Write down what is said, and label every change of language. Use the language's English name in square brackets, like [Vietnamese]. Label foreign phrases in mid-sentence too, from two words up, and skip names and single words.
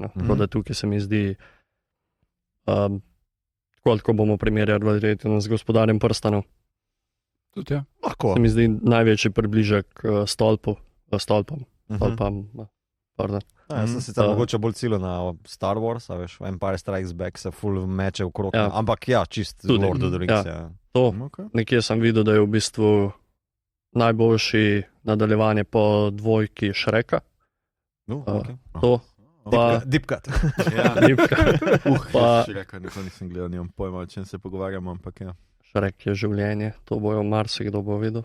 [Slovenian] Tako da tukaj se mi zdi, koliko bomo primerjali verjetno z Gospodarjem prstanov. Tudi ja. Se mi zdi največji približek stolpom. Jaz sem sicer mogoče bolj cilil na Star Wars, a veš, Empire Strikes Back se full meče v krog, ampak ja, čist Lord of the Rings. To, nekje sem videl, da je v bistvu najboljši nadaljevanje po dvojki Shreka. To. [English] Deep cut. [Slovenian] Shreka, nikoli nisem gledal, nimam pojma, o čem se pogovarjamo, ampak ja. Shrek je življenje, to bojo marsikdo bo videl.